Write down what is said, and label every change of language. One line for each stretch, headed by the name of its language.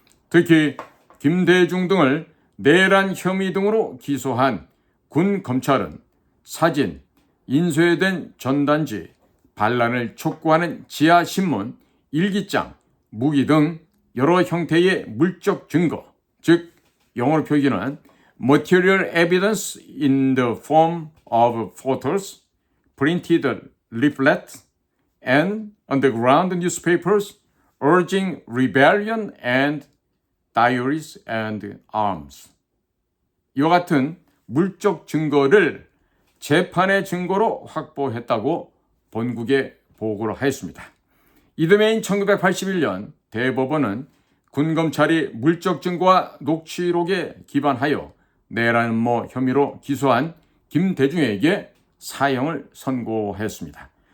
Korean: 특히 김대중 등을 내란 혐의 등으로 기소한 군 검찰은 사진, 인쇄된 전단지, 반란을 촉구하는 지하신문, 일기장, 무기 등 여러 형태의 물적 증거, 즉 영어로 표기는
English: material evidence in the form of photos, printed leaflets, and underground newspapers urging rebellion and diaries and arms.
Korean: 이와 같은 물적 증거를 재판의 증거로 확보했다고 본국에 보고를 하였습니다. 이듬해인 1981년 대법원은 군검찰이 물적 증거와 녹취록에 기반하여 내란음모 혐의로 기소한 김대중에게 사형을 선고했습니다.